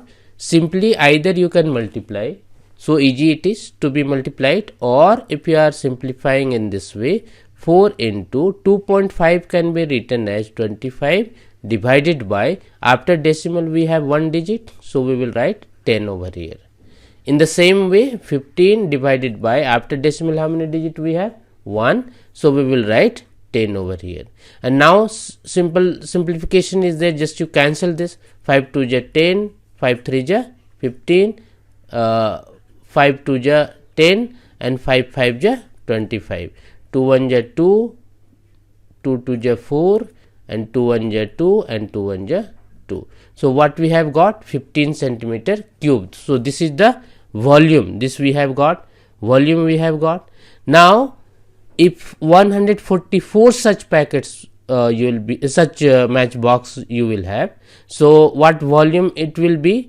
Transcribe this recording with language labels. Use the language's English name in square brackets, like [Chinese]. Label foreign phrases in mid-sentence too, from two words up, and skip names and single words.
[English] Simply either you can multiply, so easy it is to be multiplied, or if you are simplifying in this way, 4 into 2.5 can be written as 25 divided by, after decimal we have one digit, so we will write 10 over here. In the same way, 15 divided by, after decimal how many digit we have? 1, so we will write 10 over here. And now simplification is there, just you cancel this. 5 2 ja 10, 5 3 ja 15, 5 2 ja 10 and 5 5 ja 25. 2 1 ja 2, 2 2 ja 4 and 2 1 ja 2 and 2 1 ja 2. So what we have got? 15 centimeter cubed. So this is the volume. This we have got. Volume we have got. Now if 144 such packets you will be, such matchbox you will have, so what volume it will be?